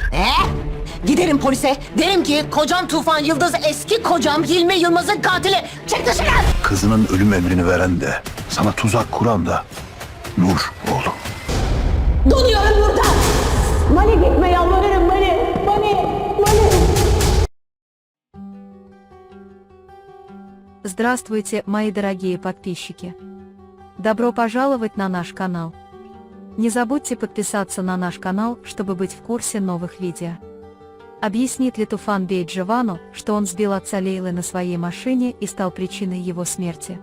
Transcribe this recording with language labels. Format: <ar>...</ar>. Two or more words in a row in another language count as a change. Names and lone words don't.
<tr>Giderim polise. Derim ki kocam Tufan Yıldız eski kocam Hilmi Yılmaz'ın katili. Çık dışarı! Kızının ölüm emrini veren de, sana tuzak kuran da Nur oğlum. Donuyorum burada. Mani gitme yalvarırım Mani. Mani.</tr> <ru>Здравствуйте, мои дорогие подписчики! Добро пожаловать на наш канал! Не забудьте подписаться на наш канал, чтобы быть в курсе новых видео. Объяснит ли Туфан-бей Джованну, что он сбил отца Лейлы на своей машине и стал причиной его смерти?</ru>